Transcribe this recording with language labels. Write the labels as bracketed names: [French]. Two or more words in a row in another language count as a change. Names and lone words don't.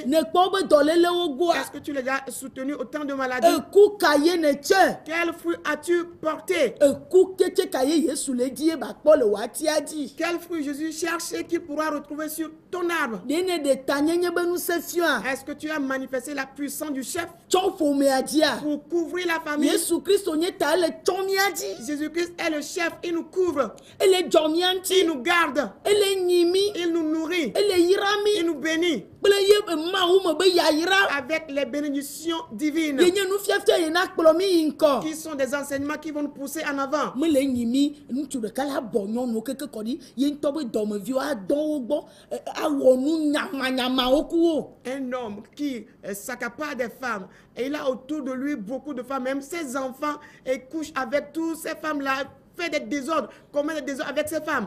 [Ewe] Ne kpɔ be dɔlélewo goa. [French] Est-ce que tu les as soutenus au temps de maladie? [Ewe] Eku ka ye ne tse. [French] Quel fruit as-tu porté? [Ewe] Eku ketse ka ye Yesu le dzi ye ba kpɔ le watia dzi. [French] Quel fruit Jésus cherche et qu'il pourra retrouver sur ton arbre? [Ewe] Ɖe ne ɖe ta nyenye be nusẽ fiɔa. [French] Est-ce que tu as manifesté la puissance du chef [Ewe] Tsɔ ƒomea dzia. [French] pour couvrir la famille? [Ewe] Yesu Kristo nye ta ele tsɔ mia dzi. [French] Jésus-Christ est le chef, il nous couvre, [Ewe] Ele dzɔ mia [French] il [Ewe] ŋuti. [French] nous garde, [Ewe] Ele nyi mi. [French] il nous nourrit. bénit. Il nous bénit avec les bénédictions divines qui sont des enseignements qui vont nous pousser en avant. Un homme qui s'accapare des femmes et il a autour de lui beaucoup de femmes, même ses enfants, et couche avec toutes ces femmes-là, fait des désordres, commet des désordres avec ces femmes.